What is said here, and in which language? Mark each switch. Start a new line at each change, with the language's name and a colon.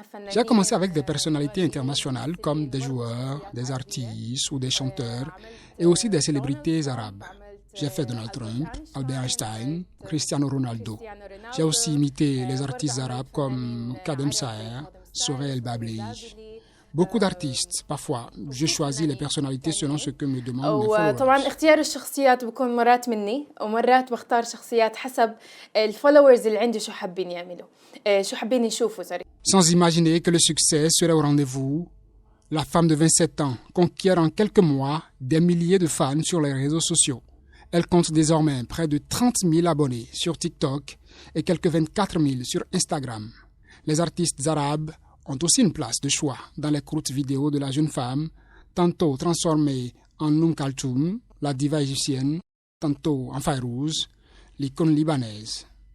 French: J'ai commencé avec des personnalités internationales comme des joueurs, des artistes ou des chanteurs et aussi des célébrités arabes. J'ai fait Donald Trump, Albert Einstein, Cristiano Ronaldo. J'ai aussi imité les artistes arabes comme Kadem Saher, Soraya El Babli. Beaucoup d'artistes, parfois, je choisis les personnalités selon ce que me demandent mes followers.
Arabic: طبعا اختيار الشخصيات بكون مرات مني ومرات بختار شخصيات حسب الفولورز اللي عندي شو حابين يعملوا شو حابين يشوفوا.
French: Sans imaginer que le succès serait au rendez-vous, la femme de 27 ans conquiert en quelques mois des milliers de fans sur les réseaux sociaux. Elle compte désormais près de 30 000 abonnés sur TikTok et quelques 24 000 sur Instagram. Les artistes arabes ont aussi une place de choix dans les courtes vidéos de la jeune femme, tantôt transformée en Kaltoum, la diva égyptienne, tantôt en Fayrouz, l'icône libanaise.